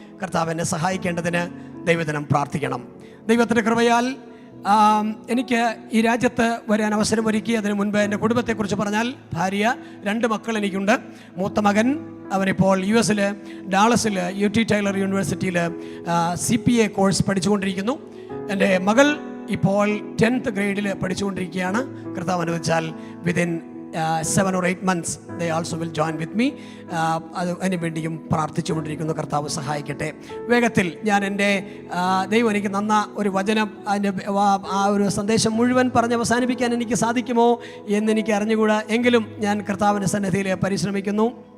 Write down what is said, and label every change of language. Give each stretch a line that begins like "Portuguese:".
Malayalam: കർത്താവ് എന്നെ സഹായിക്കേണ്ടതിന് ദൈവദിനം പ്രാർത്ഥിക്കണം. ദൈവത്തിൻ്റെ കൃപയാൽ എനിക്ക് ഈ രാജ്യത്ത് വരാൻ അവസരമൊരുക്കി. അതിനു മുൻപ് എൻ്റെ കുടുംബത്തെക്കുറിച്ച് പറഞ്ഞാൽ, ഭാര്യ, 2 മക്കൾ എനിക്കുണ്ട്. മൂത്ത മകൻ അവനിപ്പോൾ US ഡാളസിൽ UT ടൈലർ യൂണിവേഴ്സിറ്റിയിൽ CPA കോഴ്സ് പഠിച്ചുകൊണ്ടിരിക്കുന്നു. എൻ്റെ മകൾ ഇപ്പോൾ 10th ഗ്രേഡിൽ പഠിച്ചുകൊണ്ടിരിക്കുകയാണ്. കർത്താവ് അനുവദിച്ചാൽ
English: Within 7 or 8 months they also will join with me.
Malayalam: അതിനു വേണ്ടിയും പ്രാർത്ഥിച്ചുകൊണ്ടിരിക്കുന്നു. കർത്താവ് സഹായിക്കട്ടെ. വേഗത്തിൽ ഞാൻ എൻ്റെ ദൈവം എനിക്ക് നന്ന ഒരു വചനം, അതിൻ്റെ ആ ഒരു സന്ദേശം മുഴുവൻ പറഞ്ഞ് അവസാനിപ്പിക്കാൻ എനിക്ക് സാധിക്കുമോ എന്നെനിക്ക് അറിഞ്ഞുകൂടാ. എങ്കിലും ഞാൻ കർത്താവിൻ്റെ സന്നിധിയിൽ പരിശ്രമിക്കുന്നു.